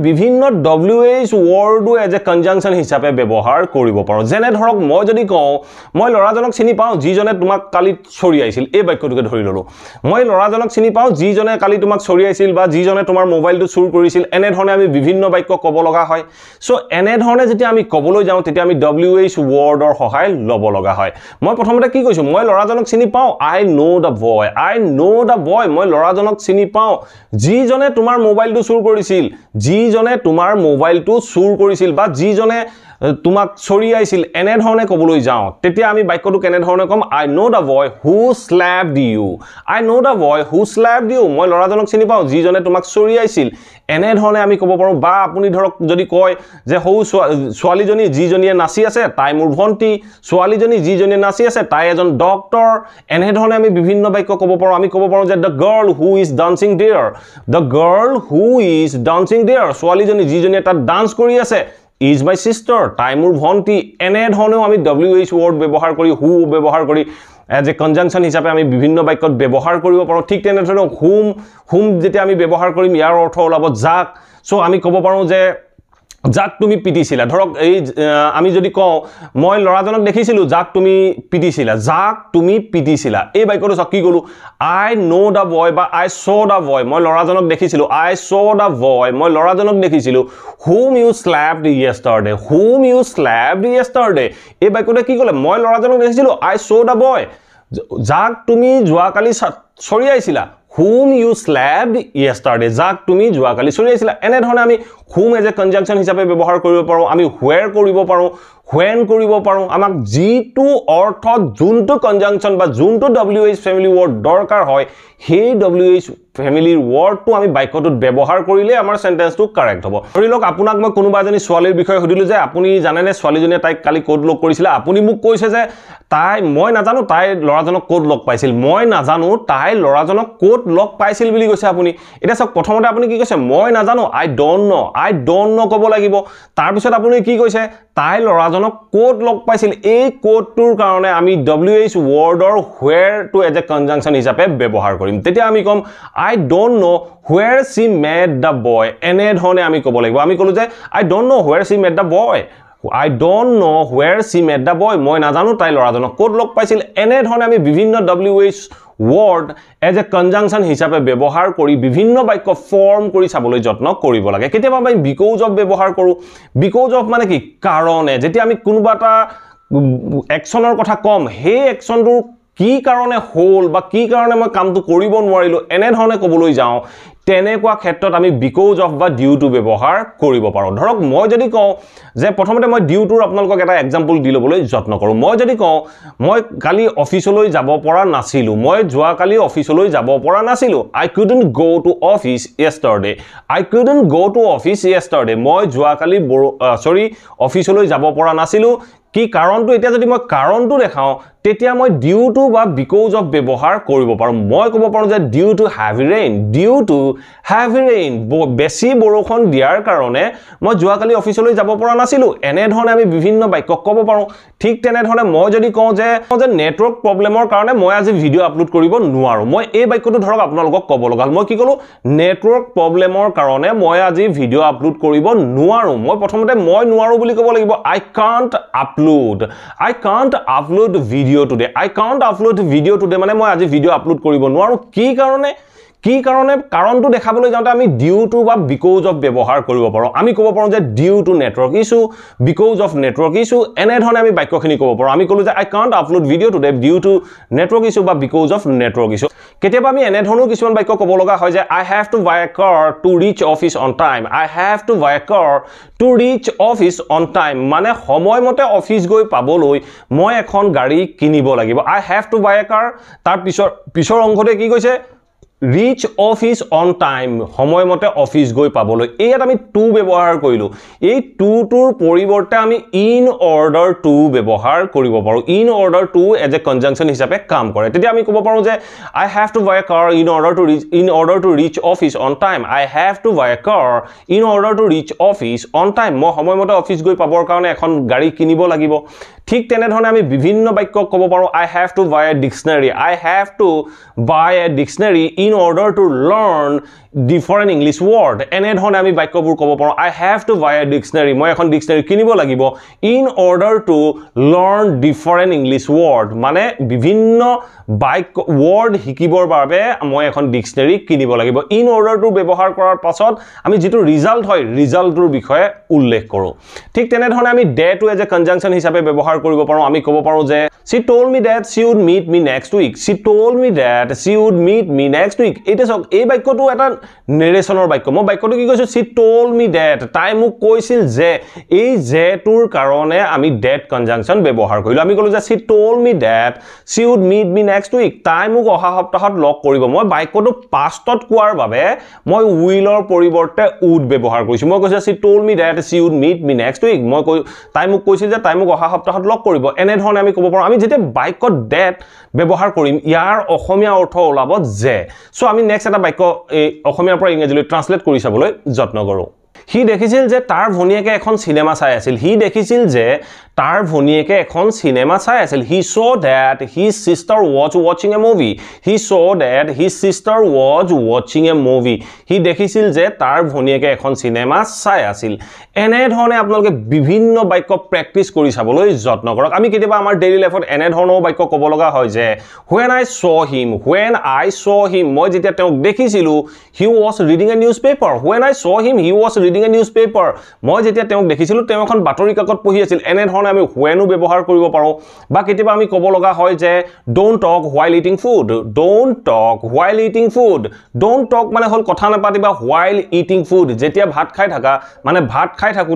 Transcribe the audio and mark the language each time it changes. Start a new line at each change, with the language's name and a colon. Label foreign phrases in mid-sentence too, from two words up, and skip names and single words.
Assamese: বিভিন্ন
English: WH words as a conjunction
Assamese: হিচাপে ব্যৱহাৰ কৰিব পাৰোঁ যেনে ধৰক মই যদি কওঁ মই লৰাজনক চিনি পাওঁ যিজনে তোমাক কালি চৰিয়াইছিল এই বাক্যটোকে ধৰি ললো মই লৰাজনক চিনি পাওঁ যিজনে কালি তোমাক চৰিয়াইছিল বা যিজনে তোমাৰ মোবাইলটো চুৰ কৰিছিল এনে ধৰণে আমি বিভিন্ন বাক্য ক'ব লগা হয় সো এনে ধৰণে যেতিয়া আমি ক'বলৈ যাওঁ তেতিয়া আমি
English: WH word's
Assamese: সহায় ল'ব লগা হয় মই প্ৰথমতে কি কৈছো মই লৰাজনক চিনি পাওঁ
English: I know the boy
Assamese: মই লৰাজনক চিনি পাওঁ যিজনে তোমাৰ মোবাইলটো চুৰ কৰিছিল বা যিজনে তোমাক চৰিয়াইছিল এনে ধৰণে ক'বলৈ যাওঁ তেতিয়া আমি বাক্যটো কেনে ধৰণে কম
English: I know the boy who slapped you
Assamese: মই লৰাজনক চিনি পাওঁ যিজনে তোমাক চৰিয়াইছিল এনে ধৰণে আমি ক'ব পাৰোঁ বা আপুনি ধৰক যদি কয় যে হৌ ছোৱালীজনী যিজনীয়ে নাচি আছে তাই মোৰ ভন্টি ছোৱালীজনী যিজনীয়ে নাচি আছে তাই এজন ডক্টৰ এনে ধৰণে আমি বিভিন্ন বাক্য ক'ব পাৰোঁ আমি ক'ব পাৰোঁ যে
English: the girl who is dancing there
Assamese: ছোৱালীজনী যিজনীয়ে তাত ডান্স কৰি আছে
English: is my sister
Assamese: তাই মোৰ ভন্টি এনে ধৰণেও আমি
English: WH word
Assamese: ব্যৱহাৰ কৰি who ব্যৱহাৰ কৰি
English: as a conjunction
Assamese: হিচাপে আমি বিভিন্ন বাক্যত ব্যৱহাৰ কৰিব পাৰোঁ ঠিক তেনেধৰণে whom যেতিয়া আমি ব্যৱহাৰ কৰিম ইয়াৰ অৰ্থ ওলাব যাক সো আমি ক'ব পাৰোঁ যে যাক তুমি পিটিছিলা ধৰক এই আমি যদি কওঁ মই লৰাজনক দেখিছিলো যাক তুমি পিটিছিলা এই বাক্যটো চাওক কি কলো
English: I know the boy
Assamese: বা
English: I saw the boy
Assamese: মই লৰাজনক দেখিছিলো
English: I saw the boy
Assamese: মই লৰাজনক দেখিছিলো
English: whom you slapped yesterday
Assamese: এই বাক্যটো কি ক'লে মই লৰাজনক দেখিছিলো
English: I saw the boy
Assamese: যাক তুমি যোৱাকালি চৰিয়াইছিলা
English: whom you slapped yesterday
Assamese: যাক তুমি যোৱাকালি চৰিয়াইছিলা এনে ধৰণে আমি
English: whom as a conjunction
Assamese: হিচাপে ব্যৱহাৰ কৰিব পাৰোঁ আমি where কৰিব পাৰোঁ when কৰিব পাৰোঁ আমাক যিটো অৰ্থত যোনটো কনজাংশন বা যোনটো
English: WH family word
Assamese: দৰকাৰ হয় সেই
English: WH family's word
Assamese: আমি বাক্যটোত ব্যৱহাৰ কৰিলে আমাৰ
English: sentence correct
Assamese: হ'ব ধৰি লওক আপোনাক মই কোনোবা এজনী ছোৱালীৰ বিষয়ে সুধিলো যে আপুনি জানেনে ছোৱালীজনীয়ে তাইক কালি ক'ত লগ কৰিছিল আপুনি মোক কৈছে যে মই নাজানো তাই লৰাজনক ক'ত লগ পাইছিল মই নাজানো তাই লৰাজনক ক'ত লগ পাইছিল বুলি কৈছে আপুনি এটা চাওক প্ৰথমতে আপুনি কি কৈছে মই নাজানো
English: I don't know
Assamese: ক'ব লাগিব তাৰ পিছত আপুনি কি কৈছে তাই লৰাজনক ক'ত লগ পাইছিল এই ক'তটোৰ কাৰণে আমি
English: WH word's where
Assamese: টো
English: as a conjunction
Assamese: হিচাপে ব্যৱহাৰ কৰিম তেতিয়া আমি কম
English: I don't know where she met the boy
Assamese: এনে ধৰণে আমি ক'ব লাগিব আমি ক'লো যে
English: I don't know where she met the boy
Assamese: মই নাজানো তাই লৰাজনক ক'ত লগ পাইছিল এনে ধৰণে আমি বিভিন্ন
English: WH word as a conjunction
Assamese: হিচাপে ব্যৱহাৰ কৰি বিভিন্ন বাক্য ফৰ্ম কৰি চাবলৈ যত্ন কৰিব লাগে কেতিয়াবা আমি
English: because of
Assamese: ব্যৱহাৰ কৰো
English: because of
Assamese: মানে কি কাৰণে যেতিয়া আমি কোনোবা এটা একচনৰ কথা কম সেই একচনটো কি কাৰণে হল বা কি কাৰণে মই কামটো কৰিব নোৱাৰিলো এনে ধৰণে ক'বলৈ যাওঁ তেনেকুৱা ক্ষেত্ৰত আমি
English: because of
Assamese: বা
English: due to
Assamese: ব্যৱহাৰ কৰিব পাৰোঁ ধৰক মই যদি কওঁ যে প্ৰথমতে মই
English: due to's
Assamese: আপোনালোকক এটা এক্সাম্পল দি ল'বলৈ যত্ন কৰোঁ মই যদি কওঁ মই কালি অফিচলৈ যাব পৰা নাছিলোঁ মই যোৱাকালি অফিচলৈ যাব পৰা নাছিলোঁ
English: I couldn't go to office yesterday I couldn't go to office yesterday
Assamese: মই যোৱাকালি অফিচলৈ যাব পৰা নাছিলোঁ কি কাৰণটো এতিয়া যদি মই কাৰণটো দেখাওঁ তেতিয়া মই
English: due to
Assamese: বা
English: because of
Assamese: ব্যৱহাৰ কৰিব পাৰোঁ মই ক'ব পাৰোঁ যে
English: due to heavy
Assamese: ৰেইন বেছি বৰষুণ দিয়াৰ কাৰণে মই যোৱাকালি অফিচলৈ যাব পৰা নাছিলোঁ এনেধৰণে আমি বিভিন্ন বাক্য ক'ব পাৰোঁ ঠিক তেনেধৰণে মই যদি কওঁ যে
English: network problem's
Assamese: কাৰণে মই আজি
English: video upload
Assamese: কৰিব নোৱাৰোঁ মই এই বাক্যটো ধৰক আপোনালোকক ক'ব লগা মই কি ক'লোঁ
English: network problem's
Assamese: কাৰণে মই আজি
English: video upload
Assamese: কৰিব নোৱাৰোঁ মই প্ৰথমতে মই নোৱাৰোঁ বুলি ক'ব লাগিব
English: I can't upload video today I can't upload video today
Assamese: মানে মই আজি
English: video upload
Assamese: কৰিব নোৱাৰোঁ কি কাৰণে কাৰণটো দেখাবলৈ যাওঁতে আমি
English: due to
Assamese: বা
English: because of
Assamese: ব্যৱহাৰ কৰিব পাৰোঁ আমি ক'ব পাৰোঁ যে
English: due to network issue because of network issue
Assamese: এনেধৰণে আমি বাক্যখিনি ক'ব পাৰোঁ আমি ক'লোঁ যে
English: I can't upload video today due to network issue বা because of network issue
Assamese: কেতিয়াবা আমি এনেধৰণৰ কিছুমান বাক্য ক'ব লগা হয় যে
English: I have to buy a car to reach office on time I have to buy a car to reach office on time
Assamese: মানে সময়মতে অফিচ গৈ পাবলৈ মই এখন গাড়ী কিনিব লাগিব
English: I have to buy a car
Assamese: তাৰ পিছৰ অংশতে কি কৈছে
English: reach office on time
Assamese: সময়মতে অফিচ গৈ পাবলৈ ইয়াত আমি টু ব্যৱহাৰ কৰিলো এই টু টুৰ পৰিৱৰ্তে আমি
English: in order to
Assamese: ব্যৱহাৰ কৰিব পাৰোঁ
English: in order to as a conjunction
Assamese: হিচাপে কাম কৰে তেতিয়া আমি ক'ব পাৰোঁ যে
English: I have to buy a car in order to reach office on time I have to buy a car in order to reach office on time
Assamese: মই সময়মতে অফিচ গৈ পাবৰ কাৰণে এখন গাড়ী কিনিব লাগিব ঠিক তেনেধৰণে আমি বিভিন্ন বাক্য ক'ব পাৰোঁ
English: I have to buy a dictionary I have to buy a dictionary in order to learn different English word
Assamese: এনেধৰণে আমি বাক্যবোৰ ক'ব পাৰোঁ
English: I have to buy a dictionary
Assamese: মই এখন ডিকচনেৰী কিনিব লাগিব
English: in order to learn different English word
Assamese: মানে বিভিন্ন বাক্য word শিকিবৰ বাবে মই এখন ডিকচনেৰী কিনিব লাগিব
English: in order to
Assamese: ব্যৱহাৰ কৰাৰ পাছত আমি যেটো ৰিজাল্ট হয় ৰিজাল্টৰ বিষয়ে উল্লেখ কৰোঁ ঠিক তেনেধৰণে আমি
English: that to as a conjunction
Assamese: হিচাপে ব্যৱহাৰ কৰিব পাৰোঁ আমি ক'ব পাৰোঁ যে
English: she told me that she would meet me next week she told me that she would meet me next week
Assamese: এটা সক এই বাক্যটো এটা নেৰেচনৰ বাক্য মই বাক্যটো কি কৈছো
English: she told me that
Assamese: তাই মোক কৈছিল যে এই যে টোৰ কাৰণে আমি
English: that conjunction
Assamese: ব্যৱহাৰ কৰিলো আমি ক'লো যে
English: she told me that she would meet me next week
Assamese: তাই মোক অহা সপ্তাহত লগ কৰিব মই বাক্যটো পাষ্টত কোৱাৰ বাবে মই willৰ পৰিৱৰ্তে would ব্যৱহাৰ কৰিছো মই কৈছো
English: she told me that she would meet me next week
Assamese: মই তাই মোক কৈছিল যে তাই মোক অহা সপ্তাহত লগ কৰিব এনেধৰণে আমি ক'ব পাৰোঁ আমি যেতিয়া বাক্যত that ব্যৱহাৰ কৰিম ইয়াৰ অসমীয়া অৰ্থ ওলাব যে সো আমি নেক্সট এটা বাক্য অসমীয়াৰ পৰা ইংৰাজীলৈ ট্ৰান্সলেট কৰি চাবলৈ যত্ন কৰোঁ হি দেখিছিল যে তাৰ ভনিয়েকে এখন সিনেমা চাই আছিল হি দেখিছিল যে তাৰ ভনিয়েকে এখন সিনেমা চাই আছিল
English: he saw that his sister was watching a movie he saw that his sister was watching a movie
Assamese: হি দেখিছিল যে তাৰ ভনিয়েকে এখন সিনেমা চাই আছিল এনে ধৰণে আপোনালোকে বিভিন্ন বাক্য প্ৰ্যাকটিছ কৰি চাবলৈ যত্ন কৰক আমি কেতিয়াবা আমাৰ
English: daily life
Assamese: এনে ধৰণৰ বাক্য ক'ব লগা হয় যে
English: when I saw
Assamese: him মই যেতিয়া তেওঁক দেখিছিলো
English: he was reading a newspaper when I saw him he was reading a newspaper
Assamese: মই যেতিয়া তেওঁক দেখিছিলো তেওঁ এখন বাতৰি কাকত পঢ়ি আছিল এনে ধৰণে আমি when ব্যৱহাৰ কৰিব পাৰোঁ বা কেতিয়াবা আমি ক'ব লগা হয় যে
English: don't talk while eating food don't talk
Assamese: মানে হল কথা নাপাতিবা
English: while eating food
Assamese: যেতিয়া ভাত খাই থাকা মানে ভাত খাই থাকুতে